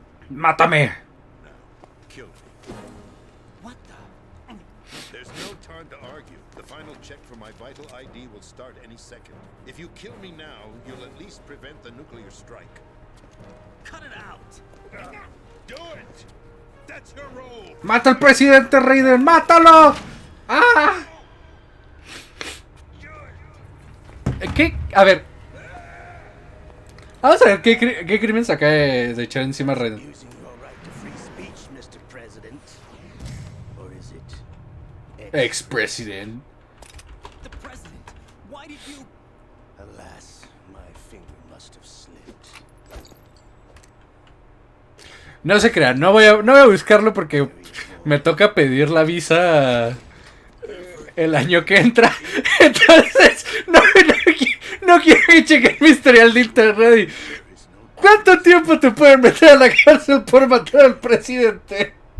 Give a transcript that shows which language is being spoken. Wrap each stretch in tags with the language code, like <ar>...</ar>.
<es>¡Mátame!</es> <en>Now, kill me. What the? There's no time to argue. The final check for my vital ID will start any second. If you kill me now, you'll at least prevent the nuclear strike. Cut it out! Do it! That's your role!</en> <es>¡Mata al presidente Raiden! ¡Mátalo! ¡Ah! ¿Qué? A ver. Vamos a ver qué crimen se acaba de echar encima a Raiden.</es> <en>Using your right to free speech, Mr. President. Or is it Ex-president. The president! Why did you... Alas, my finger must have slipped.</en> <es>No se crean, no voy a buscarlo porque me toca pedir la visa el año que entra. Entonces, no quiero que chequen mi historial de internet. ¿Cuánto tiempo te pueden meter a la cárcel por matar al presidente?</es>